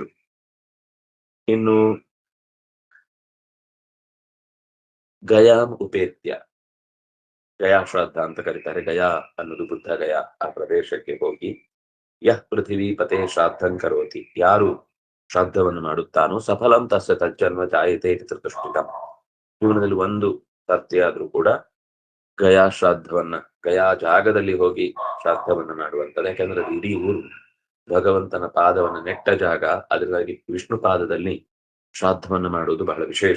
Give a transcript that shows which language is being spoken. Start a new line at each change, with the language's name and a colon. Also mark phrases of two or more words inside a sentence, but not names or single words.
Kannada: ಇನ್ನು ಗಯಾಂ ಉಪೇತ್ಯ, ಗಯಾ ಶ್ರಾದ್ದ ಅಂತ ಕರೀತಾರೆ. ಗಯಾ ಅನ್ನೋದು ಬುದ್ಧ ಗಯಾ ಆ ಪ್ರದೇಶಕ್ಕೆ ಹೋಗಿ
Sanskrit: ಯಃ ಪೃಥಿವೀ ಪತೆ ಶ್ರಾದ್ದಂ ಕರೋತಿ,
Kannada: ಯಾರು ಶ್ರಾದ್ದವನ್ನು ಮಾಡುತ್ತಾನೋ
Sanskrit: ಸಫಲಂ ತಸ್ಯ ತಜ್ಜನ್ಮ ಜಾಯತೆ ಪಿತೃತುಷ್ಟಿಕಂ.
Kannada: ಜೀವನದಲ್ಲಿ ಒಂದು ಸರ್ತಿ ಆದ್ರೂ ಕೂಡ ಗಯಾ ಶ್ರಾದ್ದವನ್ನ, ಗಯಾ ಜಾಗದಲ್ಲಿ ಹೋಗಿ ಶ್ರಾದ್ದವನ್ನ ಮಾಡುವಂಥದ್ದು. ಯಾಕಂದ್ರೆ ಅದು ಇಡೀ ಊರು ಭಗವಂತನ ಪಾದವನ್ನು ನೆಟ್ಟ ಜಾಗ. ಅದಕ್ಕಾಗಿ ವಿಷ್ಣು ಪಾದದಲ್ಲಿ ಶ್ರಾದ್ದವನ್ನು ಮಾಡುವುದು ಬಹಳ ವಿಶೇಷ.